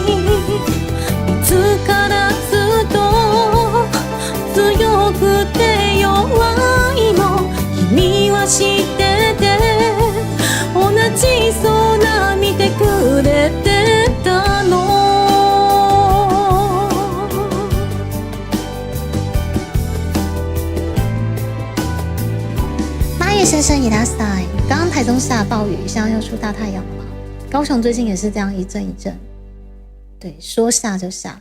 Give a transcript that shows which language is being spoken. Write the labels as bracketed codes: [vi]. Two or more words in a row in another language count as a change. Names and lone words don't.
[ja] いつからずっと強くて弱いの君は知ってて、同じ空見てくれてたの。 [zh] 八月先生也拉塞，刚刚台中下暴雨，现在又出大太阳了。高雄最近也是这样一阵一阵，对，说下就下。